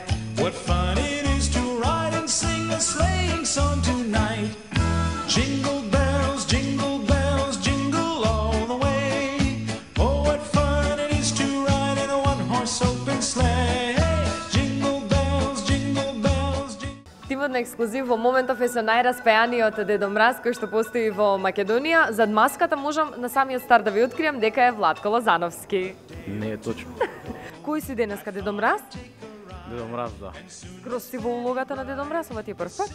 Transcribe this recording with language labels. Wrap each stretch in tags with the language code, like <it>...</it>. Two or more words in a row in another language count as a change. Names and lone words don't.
<en>What fun it is to ride and sing a sleighing song tonight. Jingle bells, jingle bells, jingle all the way. Oh, what fun it is to ride in a one-horse open sleigh. Jingle bells, jingle bells, jingle...</en> <mk>Тимот на ексклузив во моментов е со најраспеаниот Дедо Мраз кој што постои во Македонија. Зад маската можам на самиот старт да ви откриам дека е Владко Лозановски. Не е точно. Кој си денеска, Дедо Мраз? Дедо Мраз, да. Скроз си во улогата на Дедо Мраз, ова ти е прв пат?</mk>